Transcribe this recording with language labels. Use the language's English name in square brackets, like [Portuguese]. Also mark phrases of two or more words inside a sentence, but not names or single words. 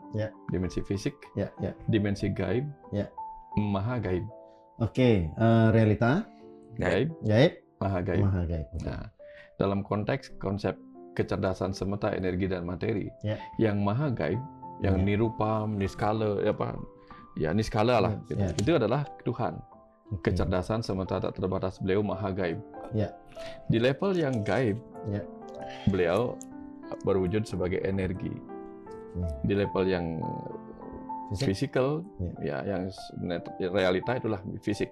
[Indonesian] Ya. dimensi fisik, Ya. dimensi gaib, Ya. maha gaib. Oke, realita, Gaib, gaib, maha gaib. maha gaib. Nah, dalam konteks konsep kecerdasan semesta energi dan materi, Ya. yang maha gaib, yang Ya. nirupam, niskala, niskala lah, gitu. Ya. Itu adalah Tuhan. Oke. Kecerdasan semesta tak terbatas, beliau maha gaib. Ya. Di level yang gaib, Ya. beliau berwujud sebagai energi. Di level yang fisikal, yang realita itulah fisik.